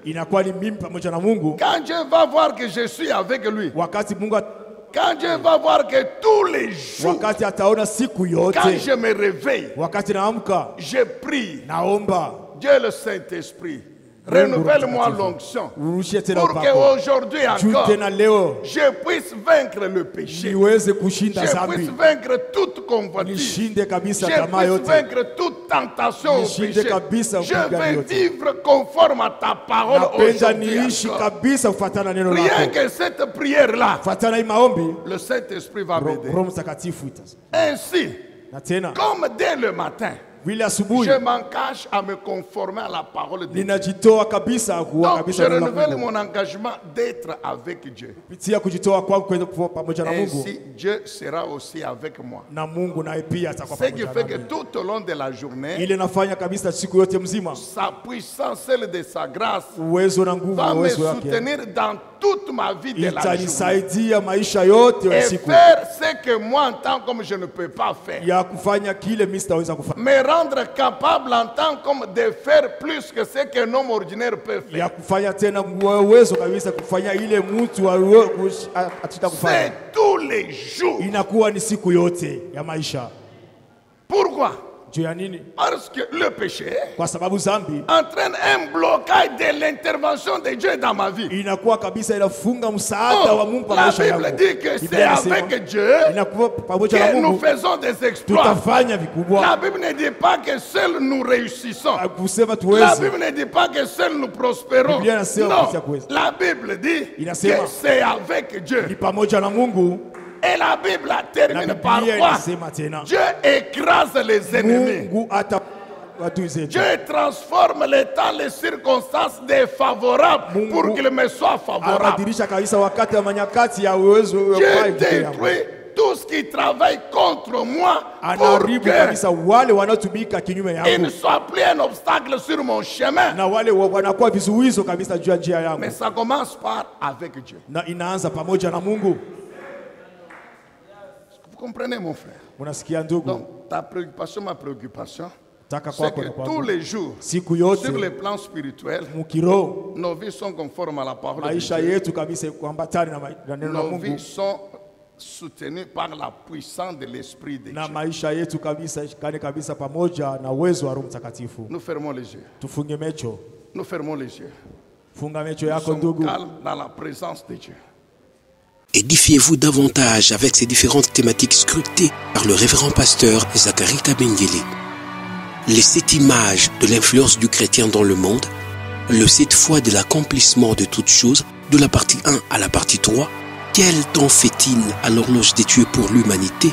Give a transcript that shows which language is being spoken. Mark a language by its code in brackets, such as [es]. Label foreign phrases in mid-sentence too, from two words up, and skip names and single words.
[fr] Quand Dieu va voir que je suis avec lui, quand Dieu va voir que tous les jours, quand je me réveille, je prie, Dieu le Saint-Esprit Renouvelle-moi l'onction. [sw] urudishie tena [fr] Pour [sw] upako [fr] qu'aujourd'hui [sw] juu [fr] encore, [sw] tena leo [fr] je puisse vaincre le péché. [sw] niweze kushinda [fr] Je [sw] dhambi, [fr] puisse vaincre toute convoitise. [sw] nishinde kabisa [fr] Je [sw] tamaa [fr] puisse [sw] yote, [fr] vaincre toute tentation au [sw] Nishinde [fr] péché. [sw] kabisa [fr] Je [sw] upinzani [fr] vais [sw] yote. [fr] vivre conforme à ta parole [sw] napenda [fr] aujourd'hui [sw] niishi [fr] encore. [sw] kabisa kufuatana na neno [fr] Rien [sw] lako, [fr] que cette prière-là, [sw] kufuatana hii maombi, [fr] le Saint-Esprit va m'aider. [sw] Roho Mtakatifu ita [fr] Ainsi, [sw] na tena [fr] comme dès le matin, [sw] vile asubuhi [fr] je m'engage à me conformer à la parole de Dieu. [sw] ninajitoa kabisa kuwa [fr] Donc, je [sw] kabisa neno la [fr] renouvelle [sw] Mungu, [fr] mon engagement d'être avec Dieu. [sw] kupitia kujitoa kwangu kwenda kuwa pamoja na Mungu, [fr] Ainsi, Dieu sera aussi avec moi. [sw] na Mungu naye pia atakuwa [fr] Ce qui [sw] pamoja [fr] fait que [sw] nami. [fr] tout au long de la journée, [sw] Ile nafanya kabisa siku yote mzima, [fr] sa puissance, celle de sa grâce, [sw] uwezo na nguvu [fr] va [sw] na [fr] me [sw] uwezo wake [fr] soutenir dans toute ma vie de la journée. [sw] itanisaidia maisha yote ya [fr] Et [sw] siku [fr] faire ce que moi en tant comme je ne peux pas faire. [sw] ya kufanya kile mimi sitaweza kufanya, [fr] Me rendre capable en tant comme de faire plus que ce qu'un homme ordinaire peut faire. [sw] ya kufanya tena uwezo kabisa kufanya ile mtu atita kufanya. [fr] C'est tous les jours. [sw] Inakuwa ni siku yote ya maisha. [fr] Pourquoi? [sw] Juu ya nini? [fr] Parce que le péché [sw] Kwa sababu zambi [fr] entraîne un blocage de l'intervention de Dieu dans ma vie. [sw] inakuwa kabisa inafunga msaada wa Mungu kwa [fr] La [sw] maisha [fr] Bible [sw] yako. [fr] dit que c'est [sw] Biblia inasema, [fr] avec Dieu [sw] inakuwa pamoja na [fr] que nous [sw] Mungu [fr] faisons des exploits. [sw] tutafanya [fr] La [sw] vikubwa. [fr] Bible ne dit pas que seuls nous réussissons. [sw] Kusema [fr] La [sw] tuweze, [fr] Bible ne dit pas que seuls nous prospérons. [sw] Biblia inasema [fr] Non, [sw] kupitia kuweza. [fr] la Bible dit [sw] Inasema, [fr] que c'est avec [sw] ni [fr] Dieu. [sw] pamoja na Mungu, [fr] Et la Bible [sw] na [fr] termine par [sw] Biblia [fr] quoi? [sw] inasema tena [fr] Dieu écrase les ennemis. [sw] Mungu ata adui zetu. [fr] Dieu transforme les temps, les circonstances défavorables [sw] Mungu [fr] pour qu'il me soit favorable. [sw] Anabadilisha kabisa wakati wa manyakati ya uwezo wa [fr] Dieu [sw] kufanya kitu yangu. [fr] détruit tout ce qui travaille contre moi pour [sw] Anaharibu [fr] que [sw] kabisa wale wanaotumika kinyume [fr] il [sw] yangu, [fr] ne soit plus un obstacle sur mon chemin. [sw] na wale wanakuwa vizuizo kabisa juu ya njia yangu, [fr] Mais ça commence par avec Dieu. [sw] na inaanza pamoja na Mungu. [fr] Vous comprenez, mon frère? [sw] Unasikia ndugu? [fr] Donc, ta préoccupation, ma préoccupation, [sw] Taka [fr] c'est [sw] kwako [fr] que [sw] na [fr] tous [sw] kwangu, [fr] les jours, [sw] siku yote [fr] sur le plan spirituel, [sw] mukiroho, [fr] nos vies sont conformes à la parole de [sw] maisha [fr] Dieu. [sw] yetu kabisa kuambatana na neno la [fr] Nos [sw] Mungu, [fr] vies sont soutenues par la puissance de l'Esprit de [sw] na [fr] Dieu. [sw] maisha yetu kabisa ishikane kabisa pamoja na uwezo wa Roho Mtakatifu. [fr] Nous fermons les yeux. [sw] Tufunge macho, [fr] Nous fermons les yeux. [sw] funga macho [fr] Nous [sw] yako [fr] sommes [sw] ndugu. [fr] calmes dans la présence de Dieu. Édifiez-vous davantage avec ces différentes thématiques scrutées par le révérend pasteur Zacharie Kabengele. Les 7 images de l'influence du chrétien dans le monde, le 7 fois de l'accomplissement de toutes choses, de la partie 1 à la partie 3, quel temps fait-il à l'horloge des Dieu pour l'humanité?